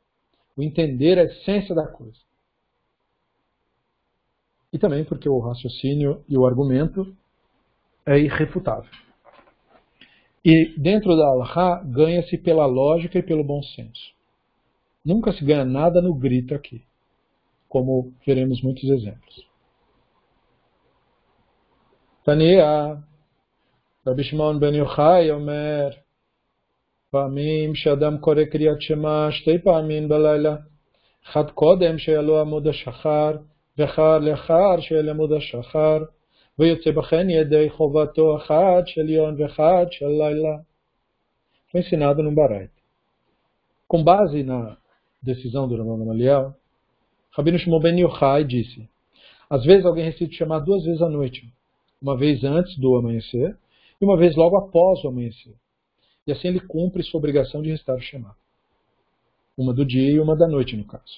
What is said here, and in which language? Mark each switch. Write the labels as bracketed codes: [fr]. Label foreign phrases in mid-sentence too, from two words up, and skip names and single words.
[pt] O entender a essência da coisa. E também porque o raciocínio e o argumento é irrefutável. E dentro da Alahá ganha-se pela lógica e pelo bom senso. Nunca se ganha nada no grito aqui, como veremos muitos exemplos. [he] תניא, רבי שמעון בן יוחאי אומר, פעמים שאדם קורא קריאת שמע 2 פעמים בלילה, אחד קודם שיעלו עמוד השחר, ואחד לאחר שיעלה עמוד השחר, ויוצא בכן ידי חובתו אחד של יום ואחד של לילה. [pt] Foi ensinado no Baraita. Com base na decisão do Rabban Gamaliel, Rabino Shimon ben Yochai disse: às vezes alguém recita o Shema 2 vezes à noite, uma vez antes do amanhecer e uma vez logo após o amanhecer. E assim ele cumpre sua obrigação de recitar o Shema. Uma do dia e uma da noite, no caso.